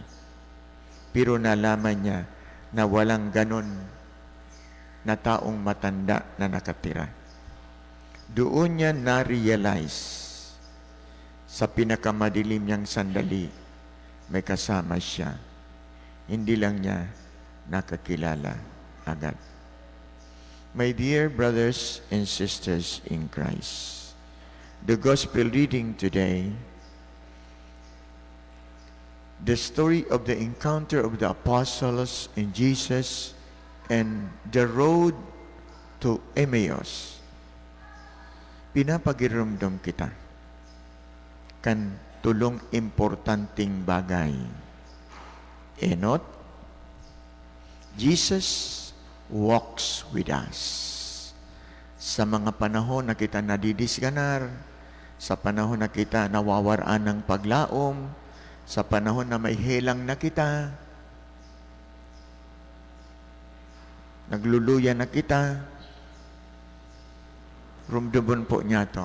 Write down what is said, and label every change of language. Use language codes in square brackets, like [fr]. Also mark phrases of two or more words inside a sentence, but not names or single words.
[tl] Pero nalaman niya na walang ganon na taong matanda na nakatira. Doon niya na-realize sa pinakamadilim niyang sandali, may kasama siya. Hindi lang niya nakakilala agad. [en] My dear brothers and sisters in Christ, the gospel reading today, the story of the encounter of the apostles and Jesus and the road to Emmaus, [bik] pinapagiramdam kita kan tulong importanteng bagay. Enot, [en] Jesus walks with us. [bik] Sa mga panahon na kita nadidisganar, sa panahon na kita nawawaraan ng paglaom, sa panahon na may helang na kita, nagluluya na kita, rumdubon po niya to.